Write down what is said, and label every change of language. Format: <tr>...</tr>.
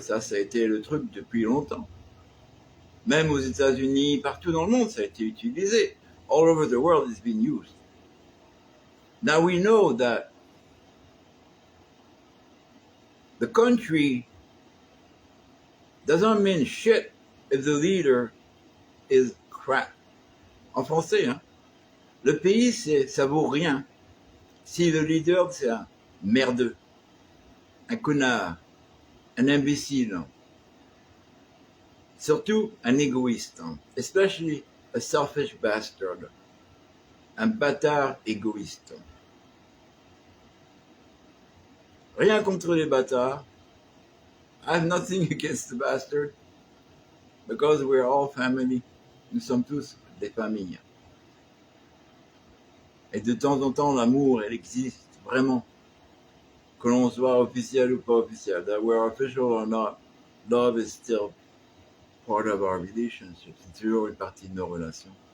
<fr>Ça a été le truc depuis longtemps. Même aux États-Unis, partout dans le monde, ça a été utilisé.</fr> <en>All over the world, it's been used. Now we know that the country doesn't mean shit if the leader is crap.</en> <fr>En français, hein. Le pays, ça vaut rien si le leader, c'est un merdeux, un connard, un imbécile, surtout un égoïste,</fr> <en>especially a selfish bastard,</en> <fr>un bâtard égoïste. Rien contre les bâtards.</fr> <en>I have nothing against the bastard, because we're all family.</en> <fr>Nous sommes tous des familles. Et de temps en temps, l'amour, elle existe vraiment. Que l'on soit officiel ou pas officiel,</fr> <en>that we're official or not, love is still part of our relationship.</en> <fr>C'est toujours une partie de nos relations.</fr>